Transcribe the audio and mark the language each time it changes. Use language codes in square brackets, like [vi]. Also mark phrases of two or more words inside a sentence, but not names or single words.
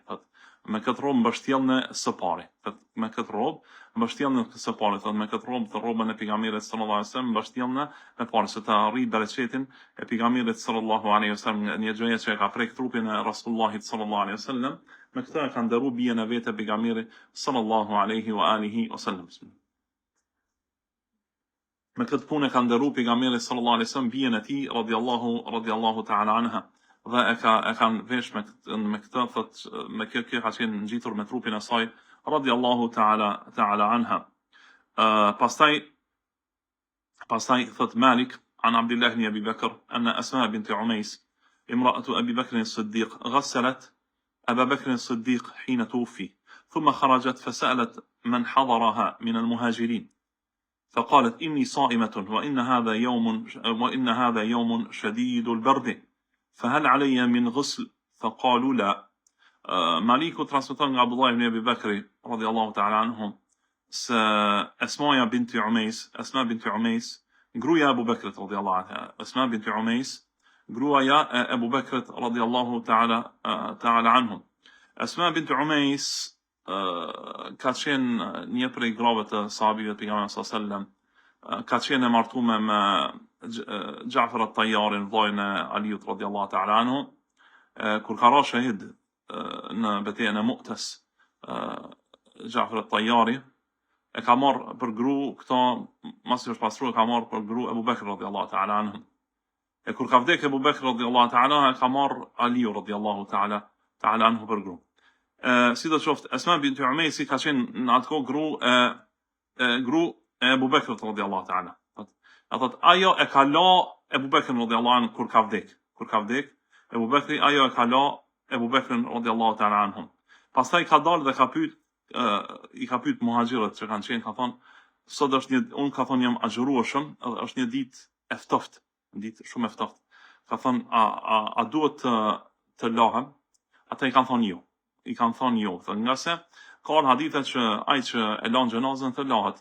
[sq] Thotë me këtë rrobë mbështjellni së pari. Me këtë rrobë mbështjellni së pari, thotë me këtë rrobë të rrobën e pejgamberit [ar] صلى الله عليه وسلم [sq] mbështjellni me parë se të arrijë bereqetin e pejgamberit [ar] صلى الله عليه وسلم, [sq] një gjë që ka prek trupin e Rasulullahit [ar] صلى الله عليه وسلم, [sq] me këtë e ka ndëruar bien e vetë pejgamberit [ar] صلى الله عليه وعلى آله وسلم. [sq] Me këtë punë ka ndëruar pejgamberi [ar] صلى الله عليه وسلم [sq] bien e tij [ar] رضي الله تعالى عنها. [sq] Dhe e kanë vesh me këtë, thotë me kjo ka qenë ngjitur me trupin e saj [ar] رضي الله تعالى عنها. [sq] Pastaj thotë [ar] مالك عن عبد الله بن أبي بكر أن أسماء بنت عميس امرأة أبي بكر الصديق غسلت أبا بكر الصديق حين توفي ثم خرجت فسألت من حضرها من المهاجرين فقالت إني صائمة وإن هذا يوم شديد البرد فهل علي من غسل فقالوا لا. [sq] Maliku transmeton nga Abdullah ibn Abi Bakri [ar] رضي الله تعالى عنهم [sq] se Asma binti Umays, gruaja e Abu Bakrit [ar] رضي الله عنها, [sq] Asma binti Umays, gruaja e Abu Bakrit [ar] رضي الله تعالى عنهم. [sq] Asma binti Umays ka qenë një prej grave të sahabive të pejgamberit [ar] صلى الله عليه وسلم, [sq] ka qenë e martuar me Ja'far at-Tayyarin, vllajën e Aliut [ar] رضي الله تعالى عنه, [sq] kur ka ra shahid në betejën e Mu'tas, Ja'far at-Tayyari e ka marrë për gru këto, masi është pastruar, ka marrë për gru Abu Bakr [ar] رضي الله تعالى عنه. [sq] E kur ka vdek Abu Bakr [ar] رضي الله تعالى عنه, [sq] ka marrë Aliu [ar] رضي الله تعالى عنه [sq] për gru. Sidoqoftë, Asma binti Umays ka qenë në atë kohë gru e Abu Bakr [ar] رضي الله تعالى. [sq] Atë ajo e ka la Abu Bakr [ar] رضي الله عنه [sq] kur ka vdek. Abu Bakri ajo e ka la Abu Bakr [ar] رضي الله تعالى عنهم. [sq] Pastaj ka dalë dhe i ka pyet muhaxhirët që kanë qenë, ka thonë, sot është unë ka thonë jam agjërueshëm, edhe është një ditë e ftohtë, ditë shumë e ftohtë. Ka thonë, a duhet të lahem? ata i kanë thonë jo. I kanë thonë jo, nga se ka hadithe që ai që e lan xhenazën të lahet.